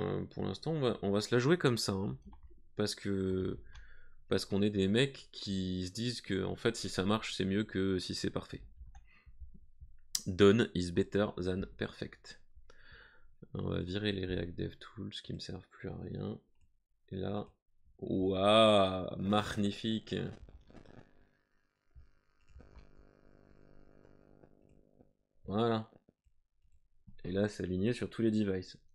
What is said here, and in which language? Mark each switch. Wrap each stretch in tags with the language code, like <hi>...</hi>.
<fr>Pour l'instant, on va se la jouer comme ça, hein, parce que parce qu'on est des mecs qui se disent que en fait, si ça marche, c'est mieux que si c'est parfait.</fr> <en>Done is better than perfect.</en> <fr>On va virer les React Dev Tools qui me servent plus à rien. Et là, waouh, magnifique. Voilà. Et là, c'est aligné sur tous les devices.</fr>